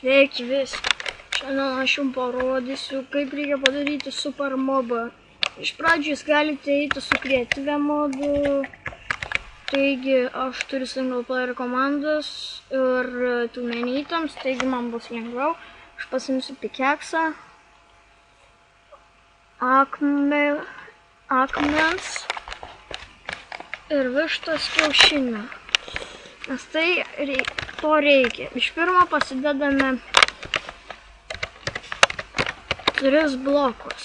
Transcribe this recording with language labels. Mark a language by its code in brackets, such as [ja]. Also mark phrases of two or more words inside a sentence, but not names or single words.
[lt] Sveiki visi. Šiandien aš jums parodysiu, kaip reikia padaryti super mobą. Iš pradžių jūs galite eiti su kreatyvia modu. Taigi aš turiu [en] single player [lt] komandas ir [en] too many items, [lt] taigi man bus lengviau. Aš pasimsiu pikeksą, akmens ir vištos kiaušinį. Nes tai to reikia. Iš pirmo pasidedame 3 blokus.